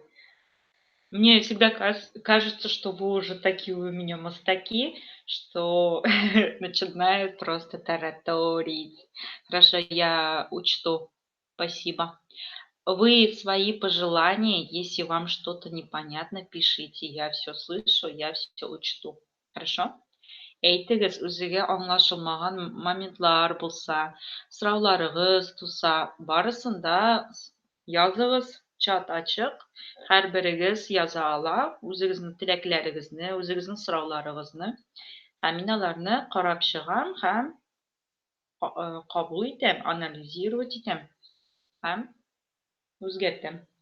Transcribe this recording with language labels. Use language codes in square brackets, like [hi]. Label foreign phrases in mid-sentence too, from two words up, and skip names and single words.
[ru] Мне всегда кажется, что вы уже такие у меня мастаки, что начинают просто тараторить. Хорошо, я учту. Спасибо. Вы свои пожелания, если вам что-то непонятно, пишите. Я все слышу, я все учту. Хорошо? [tt] Әйтегез, үзегә аңлашылмаган моментлар булса, сорауларыгыз туса, барысын да языгыз. Чат ачык. Һәрберегез яза ала үзегезнең теләкләрегезне, үзегезнең сорауларыгызны. Һәм мин аларны карап чыгам һәм кабул итәм, анализировать итәм һәм үзгәртәм.